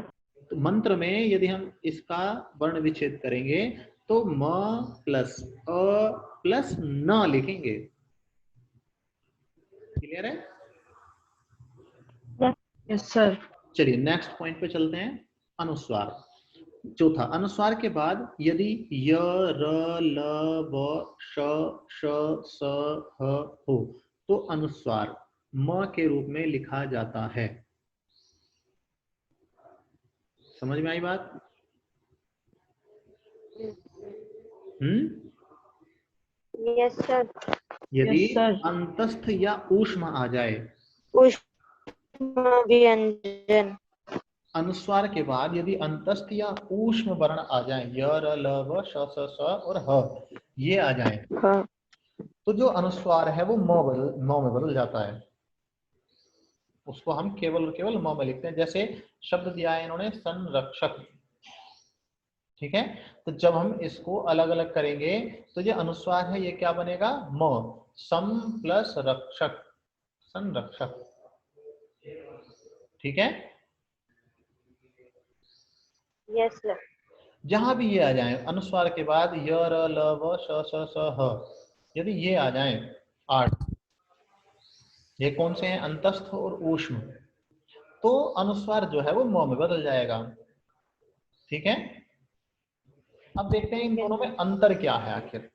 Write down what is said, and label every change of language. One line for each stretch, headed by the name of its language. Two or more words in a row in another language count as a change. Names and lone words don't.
Hindi: तो मंत्र में यदि हम इसका वर्ण विच्छेद करेंगे तो म प्लस अ प्लस न लिखेंगे। क्लियर है?
English: yes sir.
Hindi: चलिए
English: next point
Hindi: पे चलते हैं। अनुस्वार, चौथा, अनुस्वार के बाद यदि य, र, ल, व, श, श, स, ह हो तो अनुस्वार म के रूप में लिखा जाता है। समझ में आई बात?
English: yes sir.
Hindi: यदि
English: Yes, sir.
Hindi: अंतस्थ या ऊष्म आ जाए, ऊष्म व्यंजन। अनुस्वार के बाद यदि अंतस्थ या ऊष्म वर्ण आ जाए, य, र, ल, व, श, स और ह, ये आ जाए, हाँ। तो जो अनुस्वार है वो म में बदल जाता है। उसको हम केवल और केवल म में लिखते हैं। जैसे शब्द दिया है इन्होंने संरक्षक, ठीक है, तो जब हम इसको अलग अलग करेंगे तो ये अनुस्वार है, ये क्या बनेगा? म। सम प्लस रक्षक, संरक्षक, ठीक है।
English: yes sir.
Hindi: जहां भी ये आ जाए अनुस्वार के बाद य, र, ल, व, श, ह, यदि ये आ जाए 8, ये कौन से हैं? अंतस्थ और ऊष्म, तो अनुस्वार जो है वो म में बदल जाएगा। ठीक है, अब देखते हैं इन दोनों में अंतर क्या है आखिर।